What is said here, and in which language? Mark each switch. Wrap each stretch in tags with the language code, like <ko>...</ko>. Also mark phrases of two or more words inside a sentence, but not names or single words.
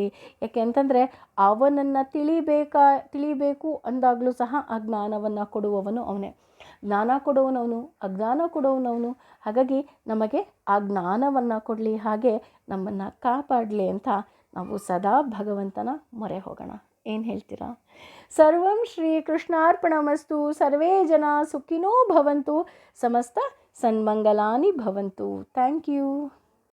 <kn>ಯಾಕೆ ಅಂತಂದರೆ ಅವನನ್ನು ತಿಳಿಬೇಕು ಅಂದಾಗಲೂ ಸಹ ಆ ಜ್ಞಾನವನ್ನು ಕೊಡುವವನು ಅವನೇ. ಜ್ಞಾನ ಕೊಡುವನವನು, ಅಜ್ಞಾನ ಕೊಡುವನವನು. ಹಾಗಾಗಿ ನಮಗೆ ಆ ಜ್ಞಾನವನ್ನು ಕೊಡಲಿ, ಹಾಗೆ ನಮ್ಮನ್ನು ಕಾಪಾಡಲಿ ಅಂತ ನಾವು ಸದಾ ಭಗವಂತನ ಮೊರೆ ಹೋಗೋಣ. ಏನು ಹೇಳ್ತೀರಾ?</kn> <sa>ಸರ್ವಂ ಶ್ರೀ ಕೃಷ್ಣಾರ್ಪಣಮಸ್ತು. ಸರ್ವೇ ಜನ ಸುಖಿನೋ ಭವಂತು. ಸಮಸ್ತ ಸನ್ಮಂಗಲಾನಿ ಭವಂತು.</sa> <en>thank you.</en>